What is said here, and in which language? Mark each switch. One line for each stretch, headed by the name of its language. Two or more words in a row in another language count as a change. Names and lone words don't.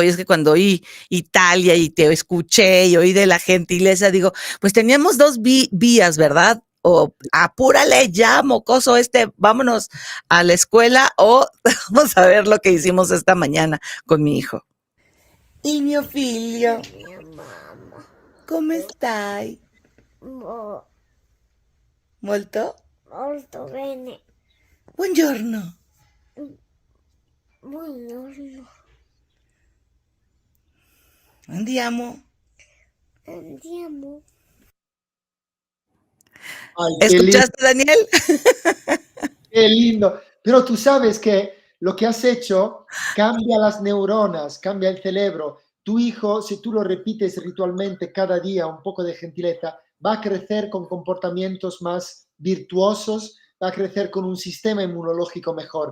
Spanish: Y es que cuando oí Italia y te escuché y oí de la gentileza, digo, pues teníamos dos vías, ¿verdad? O apúrale ya, mocoso vámonos a la escuela, o vamos a ver lo que hicimos esta mañana con mi hijo. Y mi Filio, ¿cómo stai?
Italian: Molto? Molto bene. Buongiorno. Buongiorno. Andiamo. Andiamo.
Spanish: Ay, qué ¿Escuchaste, Daniel? Qué lindo. Pero tú sabes que lo que has hecho cambia las neuronas, cambia el cerebro. Tu hijo, si tú lo repites ritualmente cada día, un poco de gentileza, va a crecer con comportamientos más virtuosos, va a crecer con un sistema inmunológico mejor.